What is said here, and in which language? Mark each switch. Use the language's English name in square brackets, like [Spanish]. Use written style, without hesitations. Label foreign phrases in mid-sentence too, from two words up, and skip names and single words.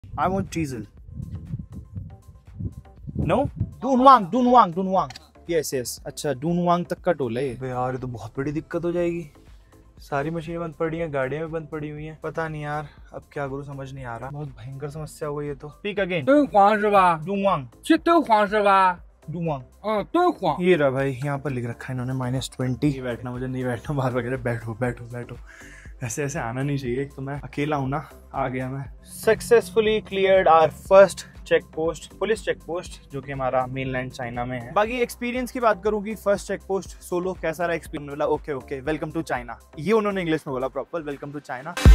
[English] I want diesel. No? Dunhuang. Yes. [Hindi] अच्छा Dunhuang तक का टोल है ये। यार ये तो बहुत बड़ी दिक्कत हो जाएगी। सारी मशीनें बंद पड़ी हैं, गाड़ियां भी बंद पड़ी हुई हैं। पता नहीं यार अब क्या करूं, समझ नहीं आ रहा। बहुत भयंकर समस्या हो गई है तो। [English] Speak again. [Chinese] 敦煌是吧？ Dunhuang. 是敦煌是吧？ Dunhuang. 敦煌。 [Hindi] ये रहा भाई, यहाँ पर लिख रखा है इन्होंने -20। बैठना, मुझे नहीं बैठना, बाहर वगैरह बैठो। ऐसे आना नहीं चाहिए, एक तो मैं अकेला हूँ ना। आ गया मैं। [English] successfully cleared our first check post, police check post, [Hindi] जो कि हमारा मेनलैंड चाइना में है। बाकी एक्सपीरियंस की बात करूँ कि [English] first check post [Hindi] सोलो कैसा रहा एक्सपीरियंस, बोला [English] okay welcome to China, [Hindi] ये उन्होंने इंग्लिश में बोला प्रॉपर, [English] welcome to China.